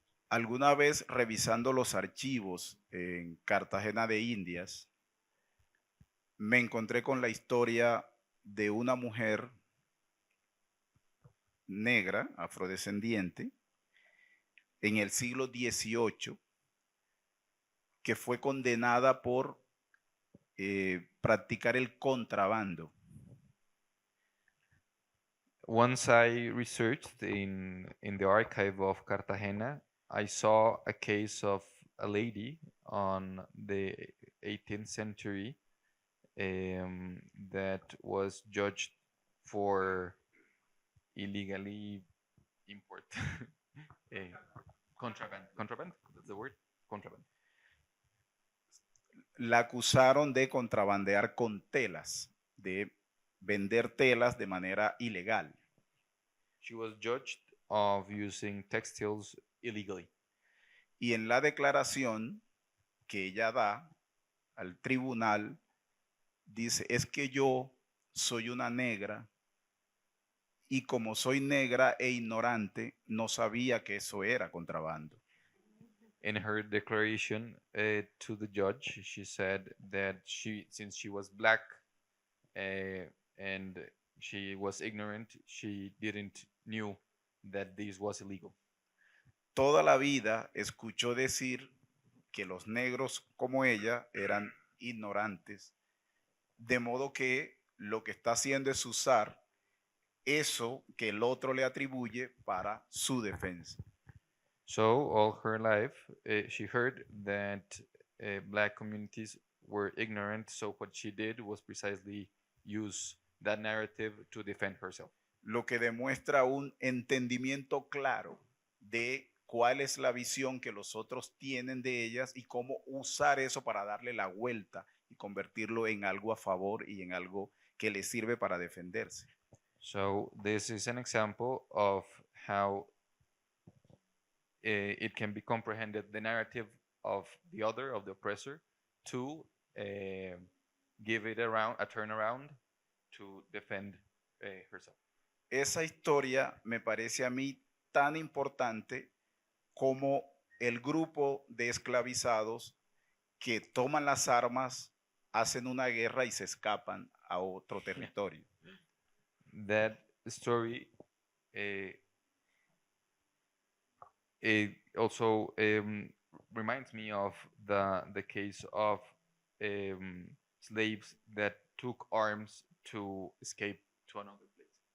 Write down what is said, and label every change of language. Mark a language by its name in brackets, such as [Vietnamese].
[Spanish] Alguna vez revisando los archivos en Cartagena de Indias, me encontré con la historia de una mujer negra, afrodescendiente, en el siglo XVIII, que fue condenada por practicar el contrabando. [English] Once I researched in the archive of Cartagena, I saw a case of a lady on the 18th century that was judged for illegally import. Contraband, that's the word, contraband. [Spanish] La acusaron de contrabandear con telas, de vender telas de manera ilegal. [English] She was judged of using textiles illegally. [Spanish] Y en la declaración que ella da al tribunal, dice, es que yo soy una negra y como soy negra e ignorante, no sabía que eso era contrabando. [English] In her declaration to the judge, she said that since she was black and she was ignorant, she didn't knew that this was illegal. [Spanish] Toda la vida escuchó decir que los negros como ella eran ignorantes, de modo que lo que está haciendo es usar eso que el otro le atribuye para su defensa. [English] So all her life, she heard that black communities were ignorant. So what she did was precisely use that narrative to defend herself. [Spanish] Lo que demuestra un entendimiento claro de cuál es la visión que los otros tienen de ellas y cómo usar eso para darle la vuelta y convertirlo en algo a favor y en algo que les sirve para defenderse. [English] So this is an example of how it can be comprehended, the narrative of the other, of the oppressor, to give it a turnaround to defend herself. [Spanish] Esa historia me parece a mí tan importante como el grupo de esclavizados que toman las armas, hacen una guerra y se escapan a otro territorio. [English] That story it also reminds me of the case of slaves that took arms to escape to another place.